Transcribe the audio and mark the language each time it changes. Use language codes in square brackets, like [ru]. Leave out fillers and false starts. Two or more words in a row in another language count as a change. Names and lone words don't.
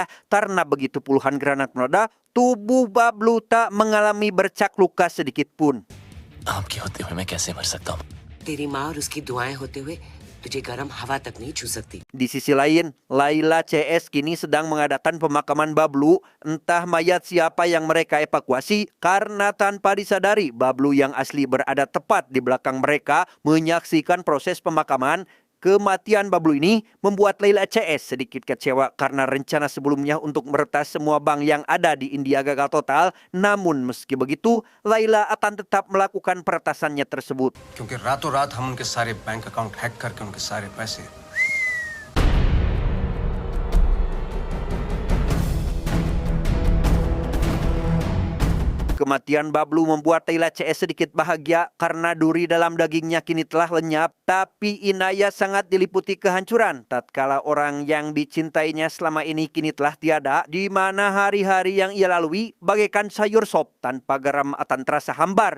[id] Karena begitu puluhan granat meledak, tubuh Bablu tak mengalami bercak luka sedikit pun. [hi] आपके होते हुए मैं कैसे मर सकता हूँ? तेरी माँ और उसकी दुआएं होते हुए तुझे गर्म हवा तक नहीं छू सकती। [id] Di sisi lain, Laila CS kini sedang mengadakan pemakaman Bablu. Entah mayat siapa yang mereka evakuasi karena tanpa disadari Bablu yang asli berada tepat di belakang mereka menyaksikan proses pemakaman. Kematian Bablu ini membuat Laila CS sedikit kecewa karena rencana sebelumnya untuk meretas semua bank yang ada di India gagal total. Namun meski begitu, Laila akan tetap melakukan peretasannya tersebut. [hi] क्योंकि रातों रात हम उनके सारे [en] bank account [hi] हैक करके उनके सारे पैसे [id] Kematian Bablu membuat Laila CS sedikit bahagia karena duri dalam dagingnya kini telah lenyap. Tapi Inaya sangat diliputi kehancuran tatkala orang yang dicintainya selama ini kini telah tiada, di mana hari-hari yang ia lalui bagaikan sayur sop tanpa garam akan terasa hambar.